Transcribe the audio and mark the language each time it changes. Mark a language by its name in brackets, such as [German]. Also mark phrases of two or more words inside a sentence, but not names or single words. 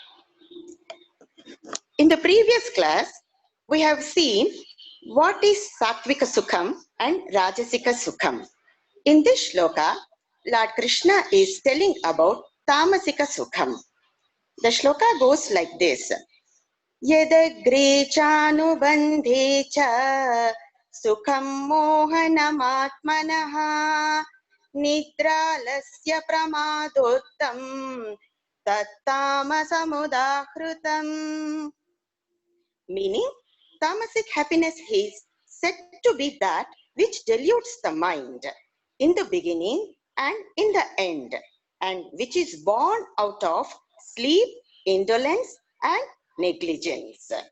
[English] In the previous class, we have seen what is [Sanskrit] Sattvika Sukham [English] and [Sanskrit] Rajasika Sukham. [English] In this shloka, Lord Krishna is telling about [Sanskrit] Tamasika Sukham. [English] The shloka goes like this. [Sanskrit] Yadagre chanubandhe cha sukham mohanamaatmanaha nidralasya pramadottam tattamasamudahrutam. [English] Meaning, tamasic happiness is said to be that which deludes the mind in the beginning and in the end, and which is born out of sleep, indolence, and negligence.